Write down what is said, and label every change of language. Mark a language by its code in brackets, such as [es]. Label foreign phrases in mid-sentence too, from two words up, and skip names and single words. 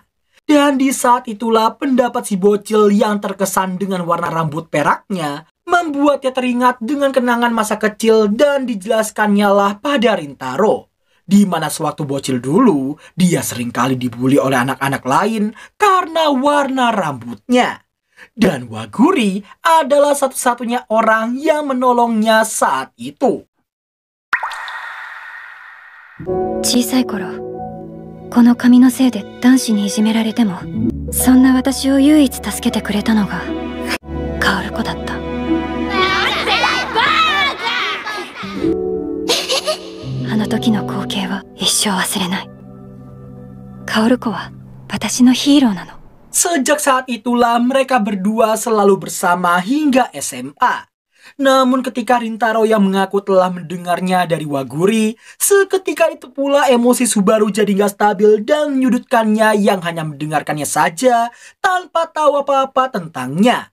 [id] Dan di saat itulah pendapat si bocil yang terkesan dengan warna rambut peraknya membuatnya teringat dengan kenangan masa kecil dan dijelaskannya lah pada Rintaro. Di mana sewaktu bocil dulu, dia seringkali dibully oleh anak-anak lain karena warna rambutnya. Dan Waguri adalah satu-satunya orang yang menolongnya saat itu. [ja] 小さい頃、この髪のせいで男子にいじめられても、そんな私を唯一助けてくれたのが薫子だった。あの時の光景は一生忘れない。薫子は私のヒーローなの。 [id] Sejak saat itulah mereka berdua selalu bersama hingga SMA. Namun ketika Rintaro yang mengaku telah mendengarnya dari Waguri, seketika itu pula emosi Subaru jadi gak stabil dan menyudutkannya yang hanya mendengarkannya saja tanpa tahu apa-apa tentangnya.